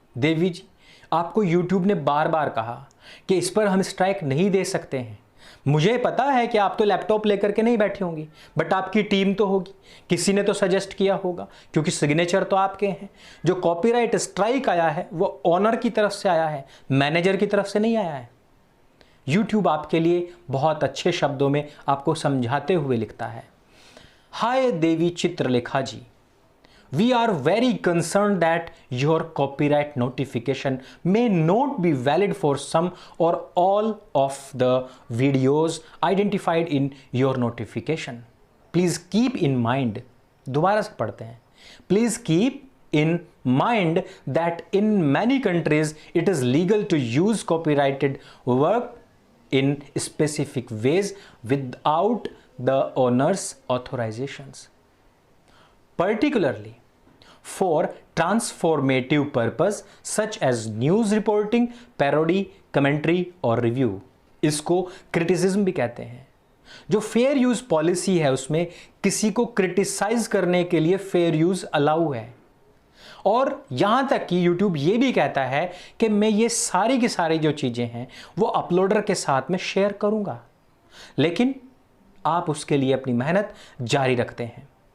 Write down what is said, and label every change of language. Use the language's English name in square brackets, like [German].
[Hindi] देवी जी, आपको YouTube ने बार बार कहा कि इस पर हम स्ट्राइक नहीं दे सकते हैं। मुझे पता है कि आप तो लैपटॉप लेकर के नहीं बैठी होंगी, बट आपकी टीम तो होगी, किसी ने तो सजेस्ट किया होगा, क्योंकि सिग्नेचर तो आपके हैं। जो कॉपीराइट स्ट्राइक आया है वो ऑनर की तरफ से आया है, मैनेजर की तरफ से नहीं आया है। YouTube आपके लिए बहुत अच्छे शब्दों में आपको समझाते हुए लिखता है, हाय देवी चित्रलेखा जी, [English] we are very concerned that your copyright notification may not be valid for some or all of the videos identified in your notification. Please keep in mind, [Hindi] दोबारा से पढ़ते हैं, [English] please keep in mind that in many countries it is legal to use copyrighted work in specific ways without the owner's authorizations, particularly for transformative purpose such as news reporting, parody, commentary [Hindi] और [English] review। [Hindi] इसको criticism भी कहते हैं। जो fair use policy है उसमें किसी को क्रिटिसाइज करने के लिए फेयर यूज अलाउ है। और यहां तक कि YouTube ये भी कहता है कि मैं ये सारी की सारी जो चीजें हैं वो अपलोडर के साथ में शेयर करूंगा, लेकिन आप उसके लिए अपनी मेहनत जारी रखते हैं।